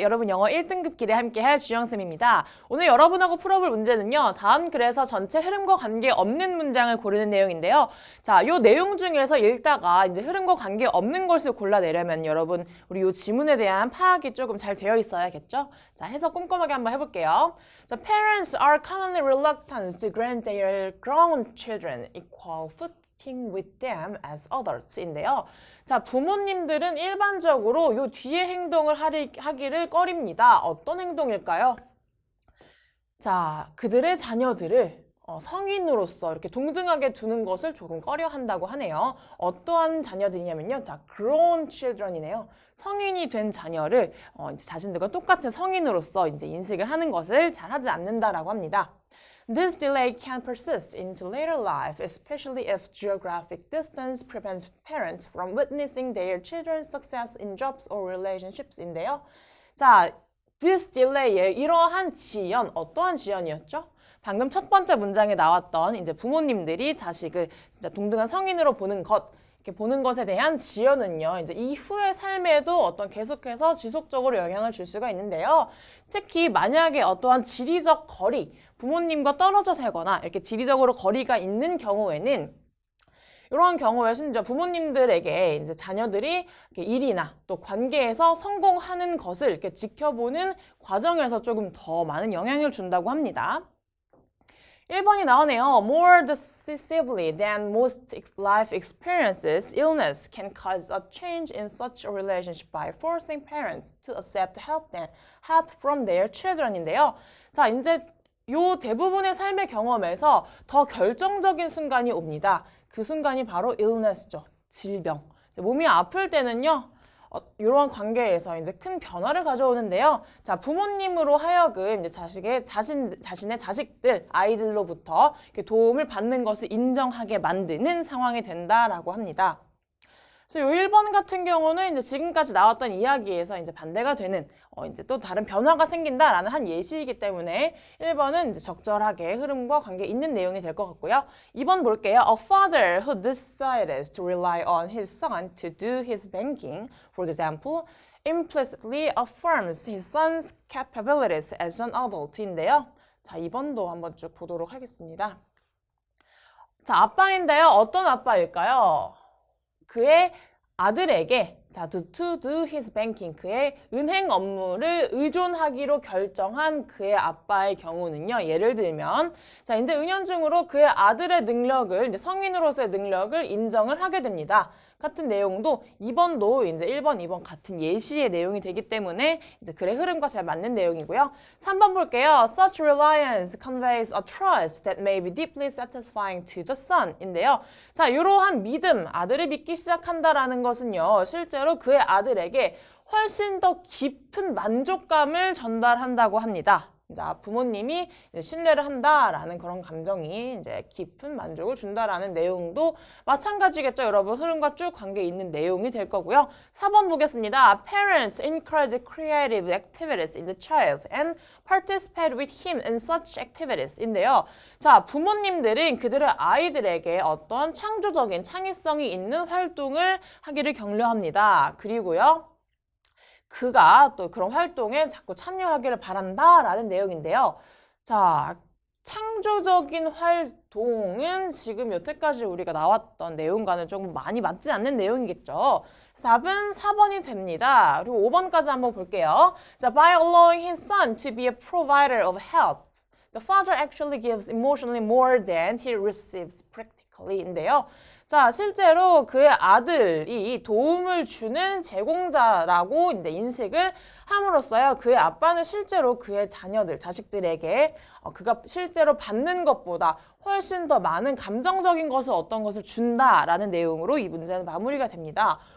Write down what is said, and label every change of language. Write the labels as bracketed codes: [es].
[ko] 여러분 영어 1등급 길에 함께할 주영쌤입니다. 오늘 여러분하고 풀어볼 문제는요. 다음 글에서 전체 흐름과 관계없는 문장을 고르는 내용인데요. 자, 요 내용 중에서 읽다가 이제 흐름과 관계없는 것을 골라내려면 여러분 우리 요 지문에 대한 파악이 조금 잘 되어 있어야겠죠? 자, 해석 꼼꼼하게 한번 해볼게요. [en] 자, Parents are commonly reluctant to grant their grown children equal footing with them as adults인데요. [ko] 자, 부모님들은 일반적으로 요 뒤에 행동을 하기를 꺼립니다. 어떤 행동일까요? 자, 그들의 자녀들을 성인으로서 이렇게 동등하게 두는 것을 조금 꺼려 한다고 하네요. 어떠한 자녀들이냐면요. 자, [en] grown children [ko] 이네요. 성인이 된 자녀를 이제 자신들과 똑같은 성인으로서 이제 인식을 하는 것을 잘 하지 않는다라고 합니다. [en] This delay can persist into later life, especially if geographic distance prevents parents from witnessing their children's success in jobs or relationships인데요. [ko] 자, [en] this delay [ko] 의 이러한 지연, 어떠한 지연이었죠? 방금 첫 번째 문장에 나왔던 이제 부모님들이 자식을 이제 동등한 성인으로 보는 것, 이렇게 보는 것에 대한 지연은요, 이제 이후의 삶에도 어떤 계속해서 지속적으로 영향을 줄 수가 있는데요. 특히 만약에 어떠한 지리적 거리, 부모님과 떨어져 살거나 이렇게 지리적으로 거리가 있는 경우에는 이런 경우에 심지어 부모님들에게 이제 자녀들이 일이나 또 관계에서 성공하는 것을 이렇게 지켜보는 과정에서 조금 더 많은 영향을 준다고 합니다. 1번이 나오네요. [en] More decisively than most life experiences, illness can cause a change in such a relationship by forcing parents to accept help from their children인데요. [ko] 자, 이제 요 대부분의 삶의 경험에서 더 결정적인 순간이 옵니다. 그 순간이 바로 illness죠. 질병. 몸이 아플 때는요. 이러한 관계에서 이제 큰 변화를 가져오는데요. 자, 부모님으로 하여금 이제 자신의 자식들, 아이들로부터 이렇게 도움을 받는 것을 인정하게 만드는 상황이 된다라고 합니다. 그래서 요 1번 같은 경우는 이제 지금까지 나왔던 이야기에서 이제 반대가 되는 이제 또 다른 변화가 생긴다라는 한 예시이기 때문에 1번은 이제 적절하게 흐름과 관계 있는 내용이 될 것 같고요. 2번 볼게요. [en] A father who decided to rely on his son to do his banking, for example, implicitly affirms his son's capabilities as an adult인데요. [ko] 자, 2번도 한번 쭉 보도록 하겠습니다. 자, 아빠인데요. 어떤 아빠일까요? 그의 아들에게 [en] to do his banking, [ko] 그의 은행 업무를 의존하기로 결정한 그의 아빠의 경우는요. 예를 들면 자, 이제 은연중으로 그의 아들의 능력을 이제 성인으로서의 능력을 인정을 하게 됩니다. 같은 내용도 2번도 이제 1번, 2번 같은 예시의 내용이 되기 때문에 이제 글의 흐름과 잘 맞는 내용이고요. 3번 볼게요. [en] Such reliance conveys a trust that may be deeply satisfying to the son인데요. [ko] 자, 이러한 믿음, 아들을 믿기 시작한다라는 것은요. 실제로 그의 아들에게 훨씬 더 깊은 만족감을 전달한다고 합니다. 자, 부모님이 신뢰를 한다라는 그런 감정이 이제 깊은 만족을 준다라는 내용도 마찬가지겠죠. 여러분 흐름과 쭉 관계 있는 내용이 될 거고요. 4번 보겠습니다. [en] Parents encourage creative activities in the child and participate with him in such activities인데요. [ko] 자, 부모님들은 그들의 아이들에게 어떤 창조적인 창의성이 있는 활동을 하기를 격려합니다. 그리고요. 그가 또 그런 활동에 자꾸 참여하기를 바란다라는 내용인데요. 자, 창조적인 활동은 지금 여태까지 우리가 나왔던 내용과는 조금 많이 맞지 않는 내용이겠죠. 답은 4번이 됩니다. 그리고 5번까지 한번 볼게요. [en] 자, by allowing his son to be a provider of help, the father actually gives emotionally more than he receives practically인데요. [ko] 자, 실제로 그의 아들이 도움을 주는 제공자라고 이제 인식을 함으로써요. 그의 아빠는 실제로 그의 자식들에게 그가 실제로 받는 것보다 훨씬 더 많은 감정적인 것을 어떤 것을 준다라는 내용으로 이 문제는 마무리가 됩니다.